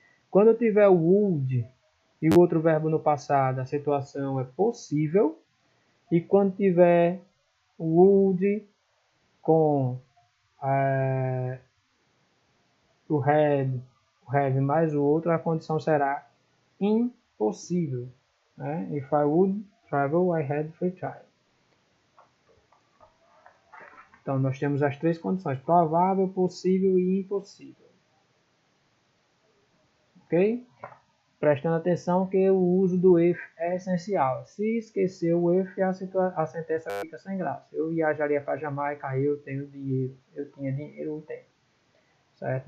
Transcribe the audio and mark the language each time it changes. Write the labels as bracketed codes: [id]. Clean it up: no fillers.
[pt] Quando tiver o would e o outro verbo no passado, a situação é possível. E quando tiver o would com o have mais o outro, a condição será impossível. Né? [en] If I would travel, I had free time. [pt] Então, nós temos as três condições: provável, possível e impossível. Ok? Prestando atenção que o uso do if é essencial. Se esquecer o if, a sentença fica sem graça. Eu viajaria para Jamaica, eu tenho dinheiro. Eu tinha dinheiro, não tenho. Certo?